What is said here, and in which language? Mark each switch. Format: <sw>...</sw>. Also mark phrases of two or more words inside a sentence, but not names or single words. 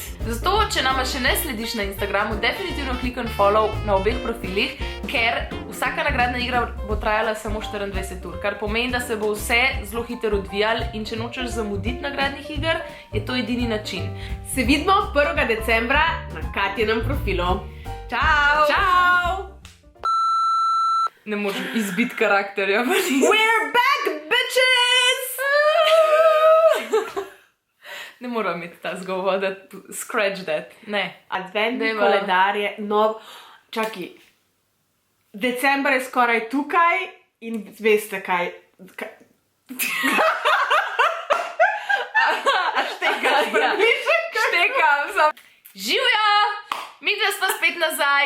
<sl>Zato, če nama še ne slediš na Instagramu, definitivno klikaj follow na obeh profilih, ker vsaka nagradna igra bo trajala samo 24 ur, kar pomeni, da se bo vse zelo hitro odvijalo in če nočeš zamuditi nagradnih iger, je to edini način. Se vidimo 1. decembra na Katjinem profilu. Čau! Čau! Ne moreš izbiti karakterja.</sl> <en>We're back, bitches!</en> <sl>Ne moram imeti ta zgovor, da</sl> <en>scratch that.</en> <sl>Ne. Adventni Dajva. koledar je nov. Čakaj, december je skoraj tukaj in veste kaj. Štekam sem. Živjo! Mi da smo spet nazaj.</sl>